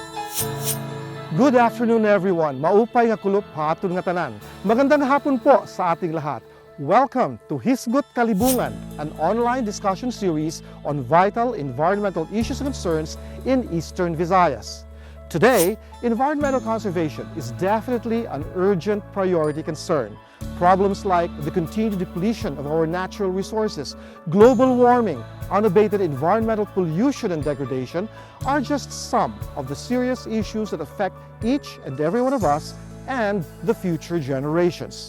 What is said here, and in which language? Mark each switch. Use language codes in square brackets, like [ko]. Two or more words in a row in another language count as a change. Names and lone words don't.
[en] Good afternoon everyone. [war] Maupay nga kulop hatun nga tanan. [tl] Magandang hapon po sa ating lahat. [en] Welcome to Hisgut Kalibungan, an online discussion series on vital environmental issues and concerns in Eastern Visayas. Today, environmental conservation is definitely an urgent priority concern. Problems like the continued depletion of our natural resources, global warming, unabated environmental pollution and degradation are just some of the serious issues that affect each and every one of us and the future generations.